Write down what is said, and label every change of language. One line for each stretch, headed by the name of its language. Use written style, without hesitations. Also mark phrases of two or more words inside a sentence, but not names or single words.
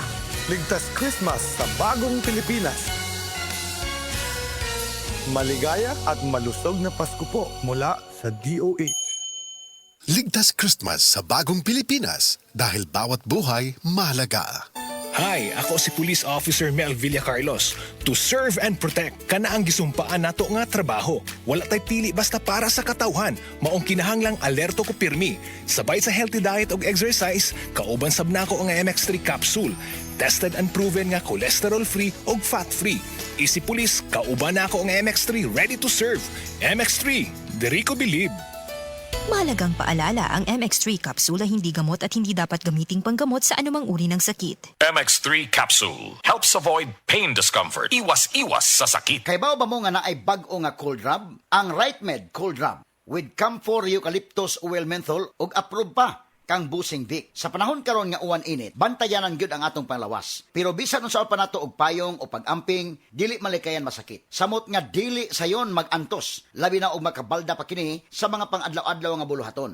Filipino: Ligtas Christmas sa bagong Pilipinas. Maligaya at malusog na Pasko po mula sa DOH. Ligtas Christmas sa bagong Pilipinas dahil bawat buhay mahalaga. Hi, ako si Police Officer Mel Villacarlos.
English: To serve and protect,
Cebuano: kana ang gisumpaan nato nga trabaho. Wala tay pili basta para sa katawhan. Maong kinahanglang alerto ko pirmi. Sabay sa
English: healthy diet
Cebuano: ug exercise, kauban sab nako ang MX3 capsule.
English: Tested and proven nga cholesterol-free ug fat-free.
Cebuano: Isi Police, kauban nako ang MX3
English: ready to serve.
Cebuano: MX3, diri ko believe.
Filipino: Mahalagang paalala, ang MX3 capsule ay hindi gamot at hindi dapat gamiting panggamot sa anumang uri ng sakit.
English: MX3 Capsule helps avoid pain discomfort.
Filipino: Iwas-iwas sa sakit.
Cebuano: Kay bao ba mo nga na ay bag-o nga
English: cold rub?
Cebuano: Ang RightMed Cold Rub with Camphor Eucalyptus Oil Menthol ug approved pa kang Busing Vic. Sa panahon karon nga uwan init, bantayanan gyud ang atong panglawas. Pero bisan unsa pa nato og payong o pag-amping, dili malikayan masakit. Samot nga dili sayon mag-antos, labi na og makabalda pa kini sa mga pang-adlaw-adlaw nga buluhaton.